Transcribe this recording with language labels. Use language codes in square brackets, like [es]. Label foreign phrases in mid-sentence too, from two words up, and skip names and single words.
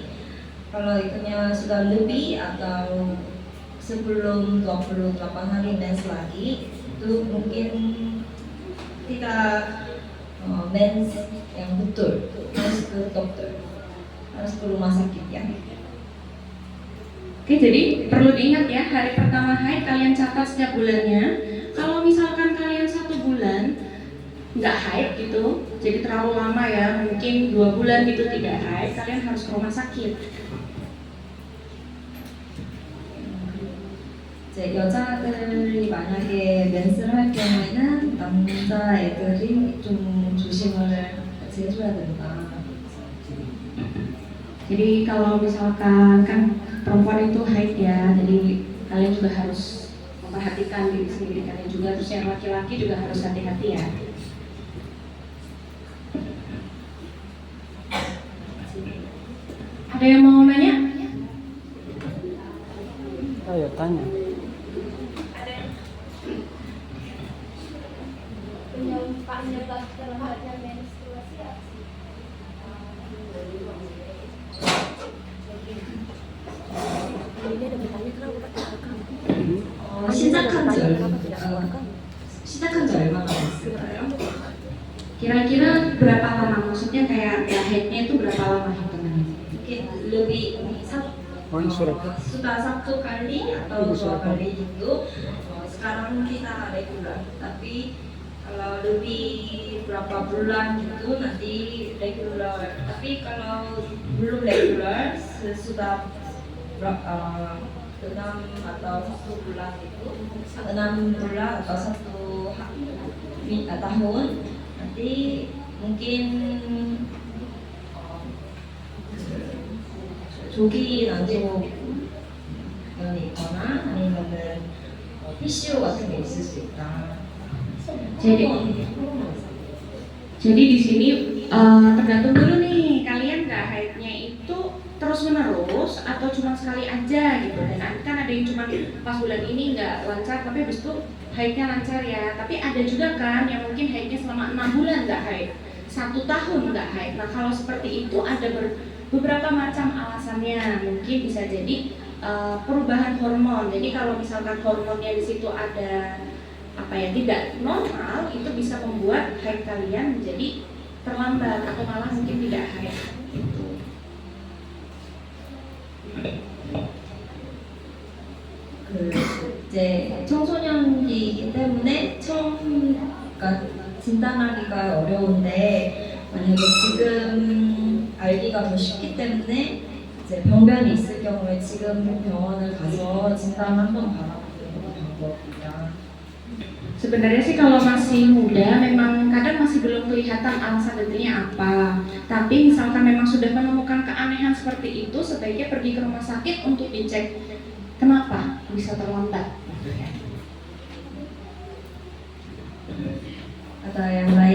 [id] Kalau itunya sudah lebih atau sebelum 28 hari mens lagi, itu mungkin tidak mens yang betul, harus ke dokter, harus ke rumah sakit ya. Oke, jadi perlu diingat ya, hari pertama haid kalian catat setiap bulannya. Kalau misalkan kalian 1 bulan nggak haid gitu, jadi terlalu lama ya, mungkin 2 bulan gitu tidak haid, kalian harus ke rumah sakit. [ko] 이제 여자들이 만약에 멘스를 할 경우에는 남자애들이 좀 조심을 같이 해줘야 된다. [id] Jadi kalau misalkan kan perempuan itu haid ya, jadi kalian juga harus memperhatikan diri sendiri kalian juga, terus yang laki-laki juga harus hati-hati ya. Ada yang mau nanya? Ayo tanya. Penyebab terlambatnya menstruasi apa sih? [ko] 시작한 지 얼마나 됐을까요? [id] Kira-kira berapa lama? Maksudnya kayak ya haidnya itu berapa lama hitungannya? Mungkin lebih sudah 1 kali atau 2 kali itu sekarang kita regular, tapi kalau lebih berapa bulan gitu nanti regular. Tapi kalau belum regular sudah 6 atau 1 bulan itu, 6 bulan atau 1 tahun nanti mungkin [ko] 조기 난소면이 있거나 아니면은 PCO 같은 게 있을 수 있다. [id] Jadi di sini tergantung dulu nih, kalian nggak haidnya itu terus menerus atau cuma sekali aja gitu. Dan kan ada yang cuma pas bulan ini nggak lancar tapi habis itu haidnya lancar ya. Tapi ada juga kan yang mungkin haidnya selama 6 bulan nggak haid, 1 tahun nggak haid. Nah kalau seperti itu ada beberapa macam alasannya. Mungkin bisa jadi perubahan hormon. Jadi kalau misalkan hormonnya di situ ada tidak normal, itu bisa membuat haid kalian menjadi terlambat atau malah mungkin tidak haid gitu. [ko] 이제 청소년기이기 때문에 그러니까 진단하기가 어려운데 만약에 지금 알기가 더 쉽기 때문에 이제 병변이 있을 경우에 지금 병원을 가서 진단 한번 받아보는 것도 방법이다. [id] Sebenarnya sih kalau masih muda memang kadang masih belum kelihatan alasan detailnya apa. Tapi misalkan memang sudah menemukan keanehan seperti itu, sebaiknya pergi ke rumah sakit untuk dicek kenapa bisa terlambat. Ada yang lain?